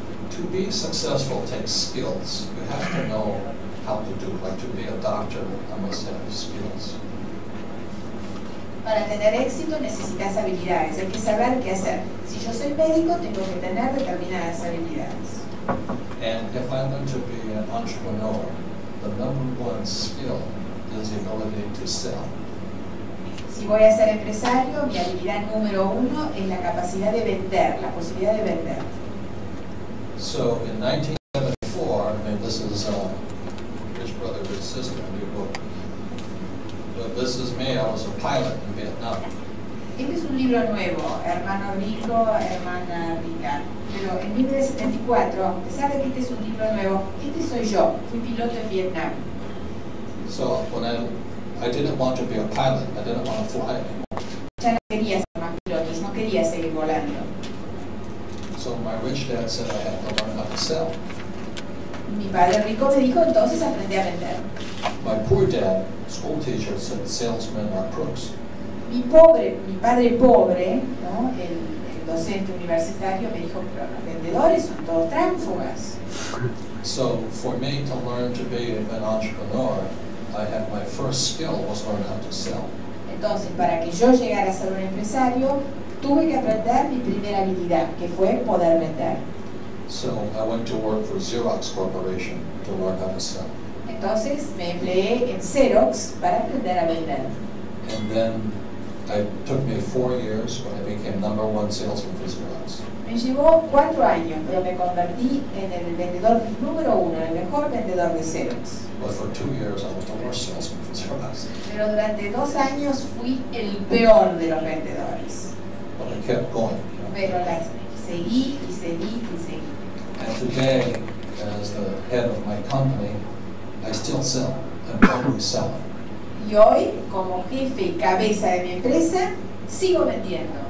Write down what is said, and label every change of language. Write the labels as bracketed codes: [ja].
[en] To be successful takes skills. You have to know how to do it. Like to be a doctor, I must have skills. [es] Para tener éxito necesitas habilidades, hay que saber qué hacer. Si yo soy médico, tengo que tener determinadas habilidades. [en] And if I'm going to be an entrepreneur, the number one skill is the ability to sell. [es] Si voy a ser empresario, mi habilidad número uno es la capacidad de vender, la posibilidad de vender. [en] So in 1974, I mean, this is Rich Brother, Rich Sister, new book. But this is me, I was a pilot in Vietnam. [es] Este es un libro nuevo, Hermano Rico, Hermana Rica. Pero en 1974, a pesar de que este es un libro nuevo, este soy yo, fui piloto en Vietnam. [en] So when I didn't want to be a pilot, I didn't want to fly anymore. [es] Ya no quería ser más piloto, no quería seguir volando. [en] So my rich dad said I had to learn how to sell. [es] Mi padre rico me dijo, entonces aprendí a vender. [en] My poor dad, school teacher, said salesmen are crooks. [es] Mi padre pobre, ¿no? el docente universitario, me dijo, pero los vendedores son todos tránsfugas. [en] So for me to learn to be an entrepreneur, I had my first skill was learn how to sell. [es] Entonces, para que yo llegara a ser un empresario, tuve que aprender mi primera habilidad, que fue poder vender. [en] So I went to work for Xerox Corporation to learn how to sell. [es] Entonces me empleé en Xerox para aprender a vender. [en] And then it took me 4 years when I became #1 salesman for Xerox. [es] Me llevó 4 años, pero me convertí en el vendedor número uno, el mejor vendedor de Xerox. [en] But for 2 years I was the worst salesman for Xerox. [es] Pero durante 2 años fui el peor de los vendedores. [en] But I kept going. [es] Pero seguí y seguí y seguí. [en] And today, as the head of my company, I still sell. I'm always selling. [es] Y hoy, como jefe y cabeza de mi empresa, sigo vendiendo.